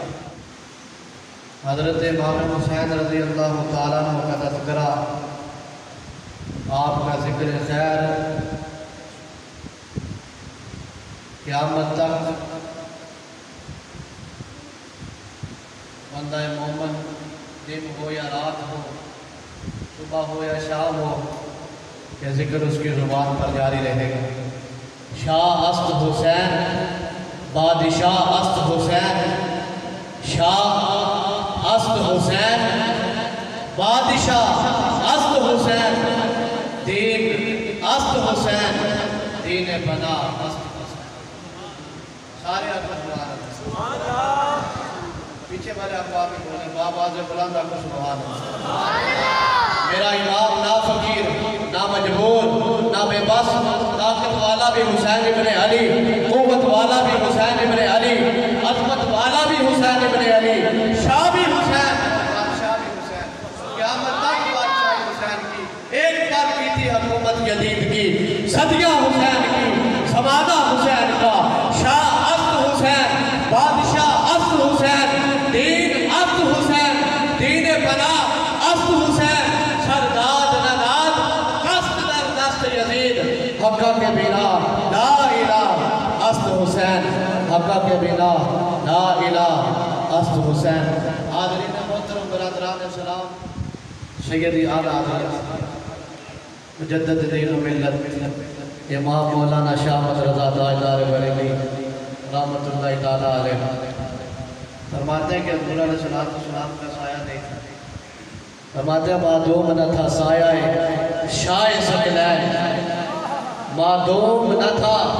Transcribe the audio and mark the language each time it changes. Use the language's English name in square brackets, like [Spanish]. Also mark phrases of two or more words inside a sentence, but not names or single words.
[Urdu] حضرت امام حسین رضی اللہ تعالیٰ عنہ کا تذکرہ، آپ کا ذکر خیر قیامت تک بندہ مومن، دن ہو یا رات ہو، صبح ہو یا شام ہو، یہ ذکر اس کی زبان پر جاری رہے گا۔ [Persian] شاہ است حسین، بادشاہ است حسین، شاہ است حسین، بادشاہ است حسین، دین است حسین، دین بنا است حسین۔ [Urdu] سارے اکبر سبحان اللہ، پیچھے والے اقوام میں بولیں، بابا سے بلند اکبر سبحان اللہ۔ میرا امام نہ فقیر، نہ مجبور، نہ بے بس، طاقت والا بھی حسین ابن علی، قوت والا بھی حسین ابن علی، عظمت والا بھی حسین ابن علی، شاہ بھی حسین، بادشاہ بھی حسین، قیامت تک بادشاہ حسین کی، ایک بار کی تھی حکومت یزید کی، صدیاں حسین کی، زمانہ حسین کا، [Persian] شاہ است حسین، بادشاہ است حسین، دین است حسین، دین بنا است حسین، سرداد نناد، قصد در دست یزید، حقہ کے بنا لا الہ است حسین، حقہ کے بنا لا الہ است حسین۔ [Urdu] حاضرین محترم برادران اسلام، سیدی اعلیٰ حضرت مجدد دین و ملت امام مولانا شاہ احمد رضا تاجدار بریلوی رحمت اللہ تعالیٰ علیہ فرماتے ہیں کہ حضور علیہ السلام کا سایہ نہیں تھا، فرماتے ہیں معدوم نہ تھا سایہ شاہ ثقلین، معدوم نہ تھا